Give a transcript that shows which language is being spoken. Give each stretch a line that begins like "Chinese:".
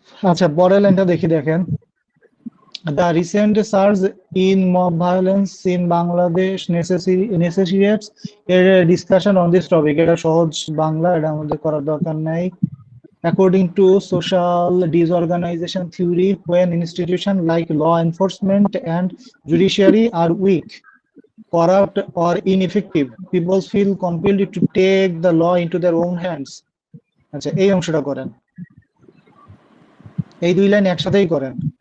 Bangla: আচ্ছা, পরের লাইনটা দেখি, দেখেন,
English: the recent surge in mob violence in Bangladesh necessitates a discussion on this topic.
Bangla: এটা সহজ বাংলা, এটা আমাদের করার দরকার নাই।
English: According to social disorganization theory, when institutions like law enforcement and judiciary are weak, corrupt, or ineffective, people feel compelled to take the law into their own hands.
Bangla: আচ্ছা, এই অংশটা করেন, এই দুই লাইন একসাথেই করেন।